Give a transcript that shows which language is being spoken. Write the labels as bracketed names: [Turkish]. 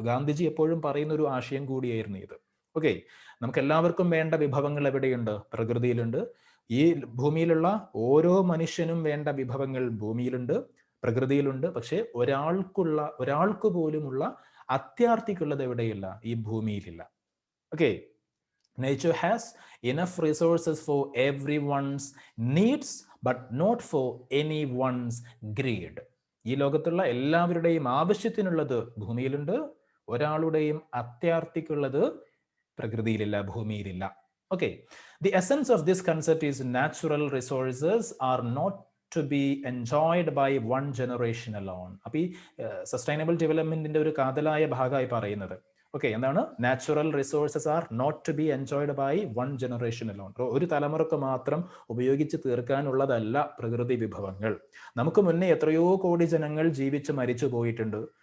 [Malayalam] ഗാന്ധിജി എപ്പോഴും പറയുന്ന ഒരു ആശയം കൂടിയായിരുന്നു ഇത്. ഓക്കെ, നമുക്ക് എല്ലാവർക്കും വേണ്ട വിഭവങ്ങൾ എവിടെയുണ്ട്? പ്രകൃതിയിലുണ്ട്. ഈ ഭൂമിയിലുള്ള ഓരോ മനുഷ്യനും വേണ്ട വിഭവങ്ങൾ ഭൂമിയിലുണ്ട്, പ്രകൃതിയിലുണ്ട്. പക്ഷെ ഒരാൾക്ക് പോലുമുള്ള അത്യാർത്തിക്കുള്ളത് എവിടെയില്ല? ഈ ഭൂമിയിലില്ല. [English] Okay, nature has enough resources for everyone's needs but not for anyone's greed. [Malayalam] ഈ ലോകത്തുള്ള എല്ലാവരുടെയും ആവശ്യത്തിനുള്ളത് ഭൂമിയിലുണ്ട്, ഒരാളുടെയും അത്യാർത്തിക്കുള്ളത് പ്രകൃതിയിലില്ല, ഭൂമിയിലില്ല. [English] Okay, the essence of this concept is natural resources are not to be enjoyed by one generation alone. [Malayalam] അപ്പോൾ ഈ sustainable ഡെവലപ്മെന്റിന്റെ ഒരു കാതലായ ഭാഗമായി പറയുന്നത് ഓക്കെ എന്താണ്? [English] Natural resources are not to be enjoyed by one generation alone. [Malayalam] ഒരു തലമുറക്ക് മാത്രം ഉപയോഗിച്ച് തീർക്കാനുള്ളതല്ല പ്രകൃതി വിഭവങ്ങൾ. നമുക്ക് മുന്നേ എത്രയോ കോടി ജനങ്ങൾ ജീവിച്ച് മരിച്ചു പോയിട്ടുണ്ട്.